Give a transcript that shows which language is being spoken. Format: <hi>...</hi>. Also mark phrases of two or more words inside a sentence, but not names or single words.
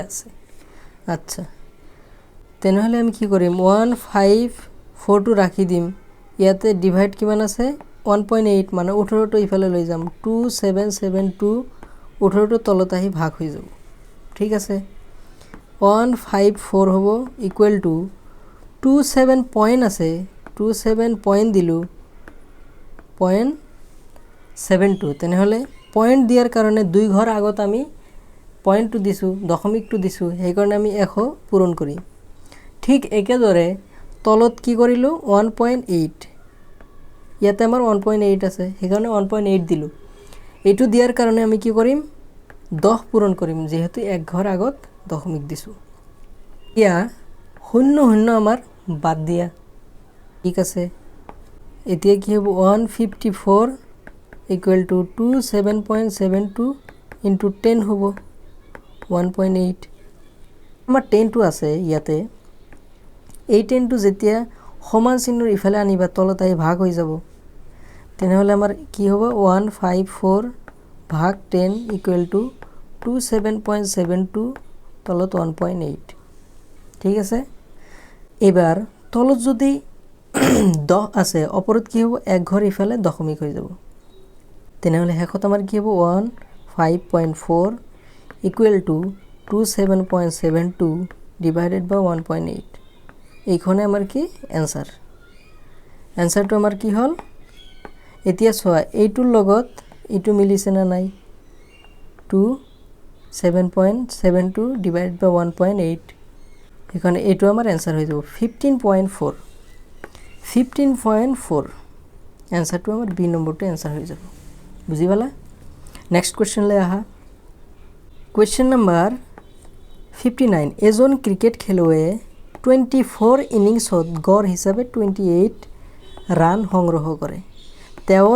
<as>আছে আচ্ছা তেনেহলে আমি কি কৰিম 154 টো ৰাখি দিম ইয়াতে ডিভাইড কিমান আছে 1.8 মানে 18 টো ইফালে লৈ যাম 2772 18 টো তলত আহি ভাগ হৈ যাব ঠিক আছে 154 হ'ব</as> <en>equal to</en> <as>27 পয়েন্ট আছে 27 পয়েন্ট দিলু 0.72 তেনেহলে পয়েন্ট দিয়াৰ কাৰণে দুই ঘৰ আগত আমি পয়েন্টটো দিছো দশমিকটো দিছো সেই কাৰণে আমি 100 পূৰণ কৰিম ঠিক একেদৰে তলত কি কৰিলো 1.8 ইয়াতে আমাৰ 1.8 আছে সেই কাৰণে 1.8 দিলু এটো দিয়াৰ কাৰণে আমি কি কৰিম 10 পূৰণ কৰিম যেহেতু এক ঘৰ আগত দশমিক দিছো ইয়া শূন্য শূন্য আমাৰ বাদ দিয়া ঠিক আছে এতিয়া কি হ'ব 154 equal</as> <en>to 27.72 into 10</en> <as>হ'ব 1.8 আমাৰ 10 টো আছে ইয়াতে এই 10 টো যেতিয়া সমান চিহ্নৰ ইফালে আনিবা তলত আহি ভাগ হৈ যাব তেনেহলে আমাৰ কি হ'ব 154 ভাগ 10</as> <en>equal to</en> <as>27.72 তলত 1.8 ঠিক আছে এবাৰ তলত যদি 10 আছে অপৰত কি হ'ব এক ঘৰ ইফালে দশমিক হৈ যাব তেনেহলে হেকত আমাৰ কি হ'ব 15.4</as> <en>equal to 27.72 divided by 1.8</en> <as>এইখনে আমাৰ কি এনসাৰটো আমাৰ কি হল এতিয়া সোয়া এইটোৰ লগত এইটো মিলিছে না নাই 27.72</as> <en>divided by</en> <as>1.8 এখানে এইটো আমাৰ এনসার হৈ যাব 15.4 এনসারটো আমাৰ বি নম্বৰটো এনসার হৈ যাব বুজি পালা</as> <en>next question</en> <as>লৈ আহা</as> <en>question number 59</en> <as>এজন ক্ৰিকেট খেলুৱৈয়ে 24 ইনিংছত গড় হিচাপে 28 ৰান সংগ্ৰহ কৰে তেওঁৰ</as>